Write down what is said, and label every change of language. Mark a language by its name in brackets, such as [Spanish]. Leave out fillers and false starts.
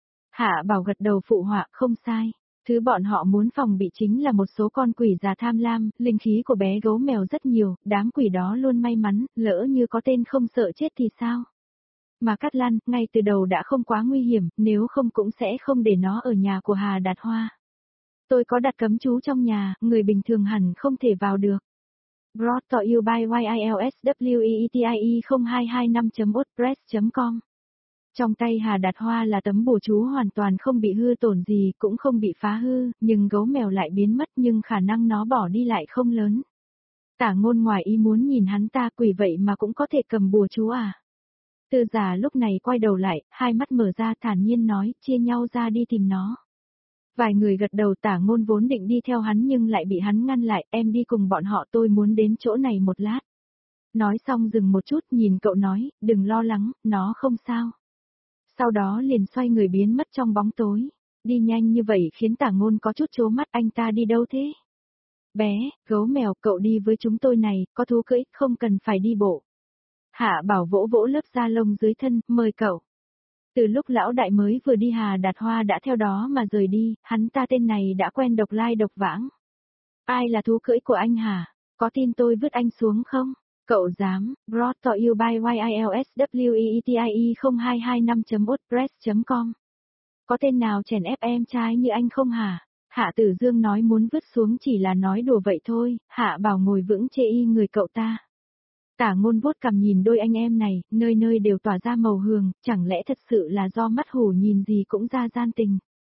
[Vietnamese] Hạ Bảo gật đầu phụ họa, không sai. Thứ bọn họ muốn phòng bị chính là một số con quỷ già tham lam, linh khí của bé gấu mèo rất nhiều, đám quỷ đó luôn may mắn, lỡ như có tên không sợ chết thì sao? Mà Cát Lan, ngay từ đầu đã không quá nguy hiểm, nếu không cũng sẽ không để nó ở nhà của Hà Đạt Hoa. Tôi có đặt cấm chú trong nhà, người bình thường hẳn không thể vào được. [English] Brought to you by YILSWEETIE0225.wordpress.com. [Vietnamese] Trong tay Hà Đạt Hoa là tấm bùa chú hoàn toàn không bị hư tổn gì, cũng không bị phá hư, nhưng gấu mèo lại biến mất nhưng khả năng nó bỏ đi lại không lớn. Tả Ngôn ngoài ý muốn nhìn hắn ta, quỷ vậy mà cũng có thể cầm bùa chú à? Tư Giả lúc này quay đầu lại, hai mắt mở ra thản nhiên nói, chia nhau ra đi tìm nó. Vài người gật đầu, Tả Ngôn vốn định đi theo hắn nhưng lại bị hắn ngăn lại, em đi cùng bọn họ, tôi muốn đến chỗ này một lát. Nói xong dừng một chút nhìn cậu nói, đừng lo lắng, nó không sao. Sau đó liền xoay người biến mất trong bóng tối. Đi nhanh như vậy khiến Tả Ngôn có chút chố mắt, anh ta đi đâu thế? Bé, gấu mèo, cậu đi với chúng tôi này, có thú cưỡi, không cần phải đi bộ. Hạ Bảo vỗ vỗ lớp da lông dưới thân, mời cậu. Từ lúc lão đại mới vừa đi, Hà Đạt Hoa đã theo đó mà rời đi, hắn ta tên này đã quen độc lai độc vãng. Ai là thú cưỡi của anh hả? Có tin tôi vứt anh xuống không? Cậu dám, [English] brought to you by YILSWEETIE0225.wordpress.com. [Vietnamese] Có tên nào chèn ép em trai như anh không hả? Hạ Tử Dương nói muốn vứt xuống chỉ là nói đùa vậy thôi, Hạ Bảo ngồi vững chê y người cậu ta. Tả Ngôn vuốt cằm nhìn đôi anh em này, nơi nơi đều tỏa ra màu hường, chẳng lẽ thật sự là do mắt hổ nhìn gì cũng ra gian tình.